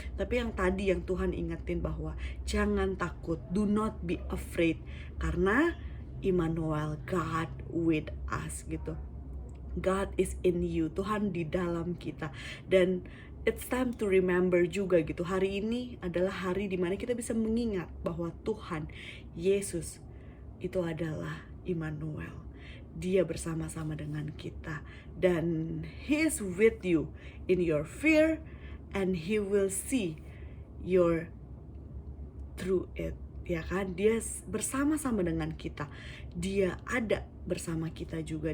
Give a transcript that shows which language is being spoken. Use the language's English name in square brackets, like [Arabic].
[Indonesian] Tapi yang tadi yang Tuhan ingetin bahwa jangan takut, [English] do not be afraid, [Indonesian] karena Immanuel, [English] God with us [Indonesian] gitu. [English] God is in you, [Indonesian] Tuhan di dalam kita. Dan [English] it's time to remember [Indonesian] juga gitu, hari ini adalah hari dimana kita bisa mengingat bahwa Tuhan Yesus itu adalah Immanuel. Dia bersama-sama dengan kita, dan [English] He is with you in your fear, and He will see your through it. [Indonesian] Ya kan, dia bersama-sama dengan kita, dia ada bersama kita juga.